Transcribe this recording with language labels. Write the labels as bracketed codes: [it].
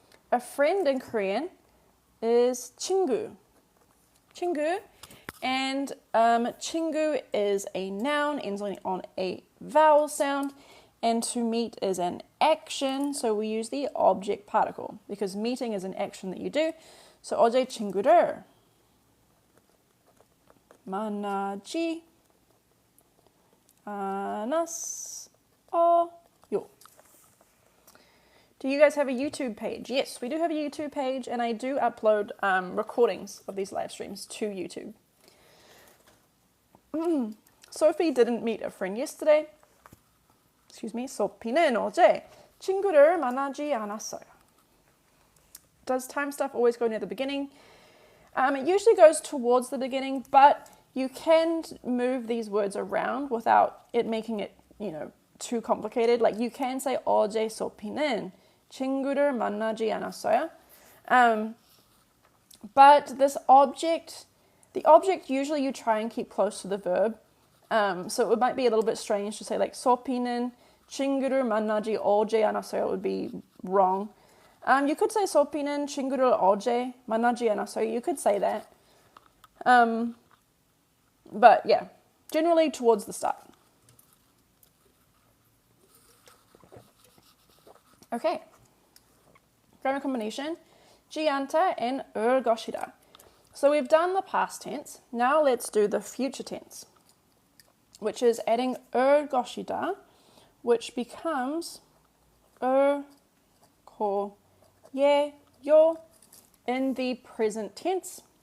[en] A friend in Korean is 친구. [ko] 친구. [en] And 친구 is a noun, ends on a vowel sound. And to meet is an action, so we use the object particle because meeting is an action that you do. [ko] So 어제 친구를 만나지 않았어요. [en] Do you guys have a YouTube page? Yes, we do have a YouTube page, and I do upload recordings of these live streams to YouTube. Sophie didn't meet a friend yesterday. Excuse me. [ko] 소피는 어제 친구를 만나지 않았어요. [en] Does time stuff always go near the beginning? It usually goes towards the beginning, but you can move these words around without it making it, too complicated. Like you can say [ko] 어제 소피는 친구를 만나지 않았어요. [en] But this object, the object usually you try and keep close to the verb. So it might be a little bit strange to say like [ko] 소피는 친구를 만나지 어제 않았어요. [en] It would be wrong. You could say [ko] 소피는 친구를 어제 만나지 않았어요. [en] You could say that. But yeah, generally towards the start. Okay. Grammar combination. [ko] 지않다 and 을 것이다. [en] So we've done the past tense. Now let's do the future tense, which is adding 을 것이다, which becomes 을 거예요 in the present tense.